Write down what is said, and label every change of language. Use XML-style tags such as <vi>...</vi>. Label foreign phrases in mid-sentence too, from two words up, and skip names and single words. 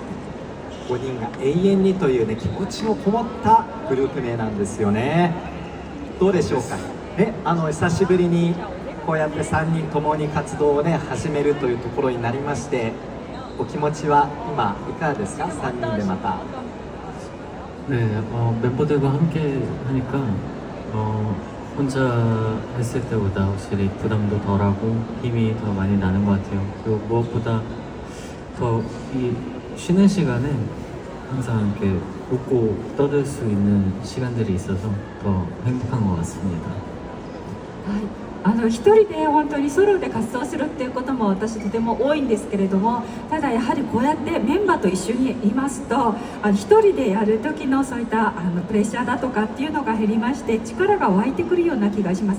<ja>5 人が永遠にというね気持ちのこもったグループ名なんですよね。どうでしょうかね、久しぶりにこうやって3人ともに活動をね始めるというところになりまして、お気持ちは今いかがですか？ 3人でまた。</ja> <ko>네, 멤버들과 함께 하니까 혼자 했을 때보다 확실히 부담도 덜하고 힘이 더 많이 나는 것 같아요. 그리고 무엇보다 더 이 쉬는 시간에 항상 이렇게 웃고 떠들 수 있는 시간들이 있어서 더 행복한 것 같습니다.</ko> <ja>一人で本当にソロで活動するっていうことも私とても多いんですけれども、ただやはりこうやってメンバーと一緒にいますと一人でやる時のそういったプレッシャーだとかっていうのが減りまして力が湧いてくるような気がします。</ja>